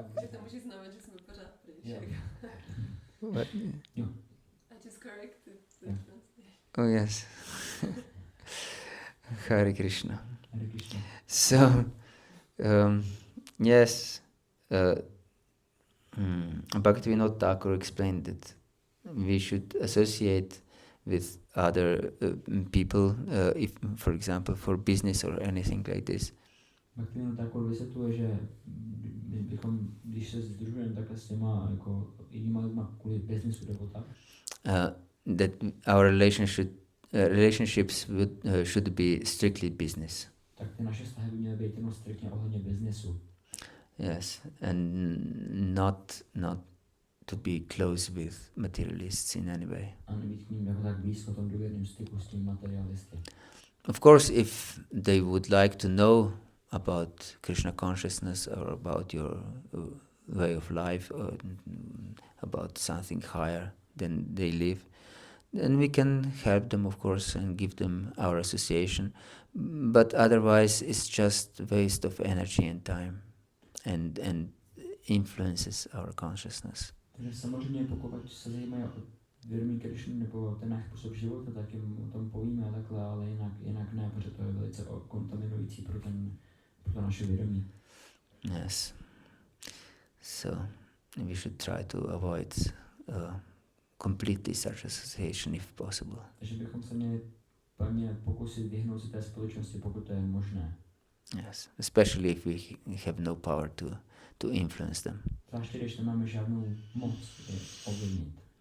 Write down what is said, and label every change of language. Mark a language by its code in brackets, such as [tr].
[cs] To může znamenat, že jsme pořád pryč. [en] What? I just corrected the translation. Oh yes. Hare Krishna. Hare Krishna. So, yes, Bhaktivinoda Thakur explained that we should associate with other people, if, for example, for business or anything like this. [cs] Bhaktivinoda Thakur vysvětluje, že bychom, když se sdružujeme takhle s těma jako jinýma lidma kvůli biznesu nebo tak, [en] that our relationships should be strictly business. [cs] Tak ty naše vztahy by měly být jenom striktně ohledně biznesu. [en] Yes, and not to be close with materialists in any way. [cs] A nebýt k ním jako tak blízko v tom důvěrném styku s tím materialisty. [en] Of course, if they would like to know about Krishna consciousness or about your way of life or about something higher than they live, then we can help them, of course, and give them our association. But otherwise, it's just waste of energy and time, and influences our consciousness. [cs] Takže samozřejmě, pokud se zajímají o vědomí Krishny nebo ten náš způsob života, tak jim o tom povíme takhle, ale jinak ne, protože to je velice kontaminující pro to naše vědomí. [en] Yes. So we should try to avoid completely such association if possible. [cs] Takže bychom se měli plně pokusit vyhnout se té společnosti, pokud to je možné. [en] Yes, especially if we have no power to influence them. [cs] Zvláště, když nemáme žádnou moc je ovlivnit.